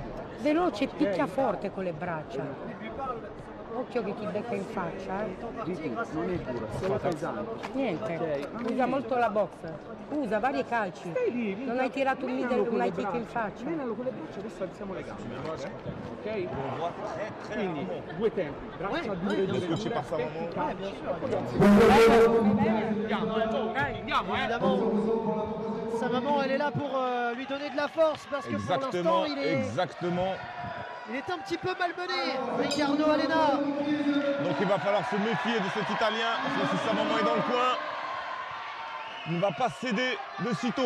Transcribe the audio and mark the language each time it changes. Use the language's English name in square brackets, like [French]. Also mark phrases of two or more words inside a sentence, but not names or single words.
[Italian] Veloce, picchia forte con le braccia. Occhio che ti becca in faccia. Ricky, non è dura, solo pesante. Niente, usa molto la box. Usa vari calci. Non hai tirato un middle, un [English] high kick [Italian] in faccia. Menalo con le braccia, adesso alziamo le gambe. Ok? Quindi due tempi, braccia dure, dure. [French] Évidemment, sa maman elle est là pour lui donner de la force parce que pour l'instant il est un petit peu malmené, Ricardo Alena. Donc il va falloir se méfier de cet Italien parce que si sa maman est dans le coin, il ne va pas céder de sitôt.